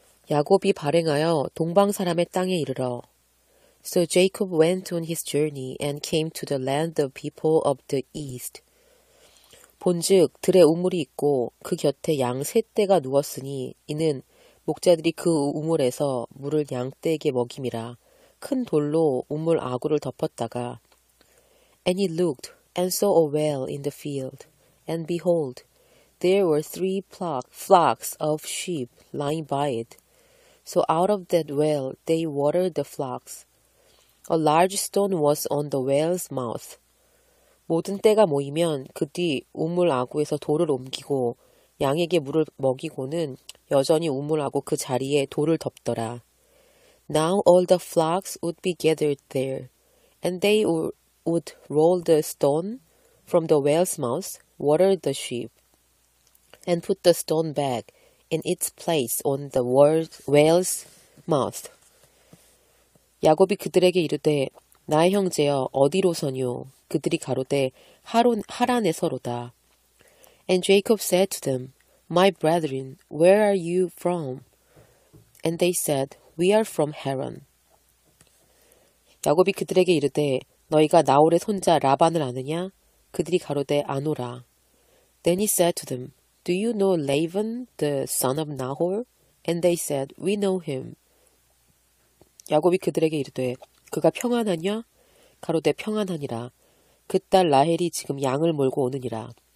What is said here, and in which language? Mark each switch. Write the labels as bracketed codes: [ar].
[ko] 야곱이 발행하여 동방 사람의 땅에 이르러 [en] So Jacob went on his journey and came to the land of people of the east. [ko] 본즉 들에 우물이 있고 그 곁에 양 셋 떼가 누웠으니 이는 목자들이 그 우물에서 물을 양 떼에게 먹임이라. 큰 돌로 우물 아구를 덮었다가 [en] And he looked and saw a well in the field, and behold, there were 3 flocks of sheep lying by it. So out of that well they watered the flocks. A large stone was on the well's mouth. [ko] 모든 떼가 모이면 그 뒤 우물 아구에서 돌을 옮기고 양에게 물을 먹이고는 여전히 우물 아구 그 자리에 돌을 덮더라. [en] Now all the flocks would be gathered there, and they would roll the stone from the well's mouth, water the sheep, and put the stone back in its place on the well's mouth. [ko] 야곱이 그들에게 이르되 나의 형제여 어디로서뇨? 그들이 가로되 하란에서로다. [en] And Jacob said to them, My brethren, where are you from? And they said, We are from Haran. [ko] 야곱이 그들에게 이르되 너희가 나홀의 손자 라반을 아느냐? 그들이 가로되 아노라. [en] Then he said to them, Do you know Laban, the son of Nahor? And they said, We know him. [ko] 야곱이 그들에게 이르되 그가 평안하냐? 가로되 평안하니라. 그 딸 라헬이 지금 양을 몰고 오느니라.